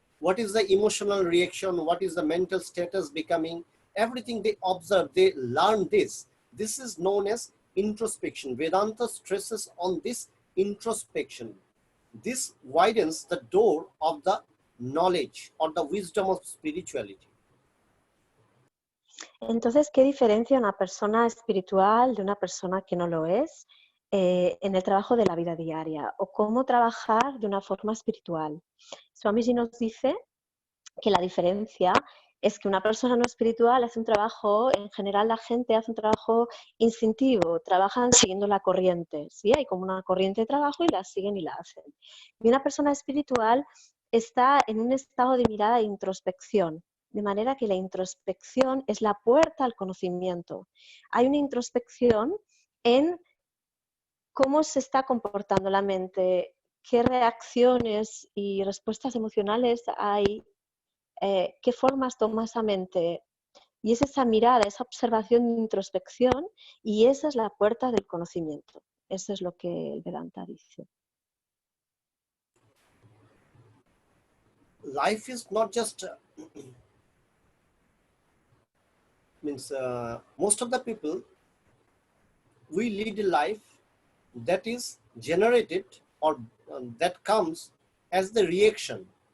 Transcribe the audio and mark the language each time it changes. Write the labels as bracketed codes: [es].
[en] What is the emotional reaction? What is the mental status becoming? Everything they observe, they learn this. This is known as introspection. Vedanta stresses on this introspection. This widens the door of the knowledge or the wisdom of spirituality. [es] Entonces, ¿qué diferencia una persona espiritual de una persona que no lo es en el trabajo de la vida diaria? ¿O cómo trabajar de una forma espiritual? Swami nos dice que la diferencia es que una persona no espiritual hace un trabajo, en general la gente hace un trabajo instintivo, trabajan siguiendo la corriente, ¿sí? Hay como una corriente de trabajo y la siguen y la hacen. Y una persona espiritual está en un estado de mirada e introspección, de manera que la introspección es la puerta al conocimiento. Hay una introspección en cómo se está comportando la mente, qué reacciones y respuestas emocionales hay, qué formas toma esa mente. Y es esa mirada, esa observación de introspección, y esa es la puerta del conocimiento. Eso es lo que el Vedanta dice. [en] Life is not just means most of the people, we lead a life that is generated or that comes as the reaction.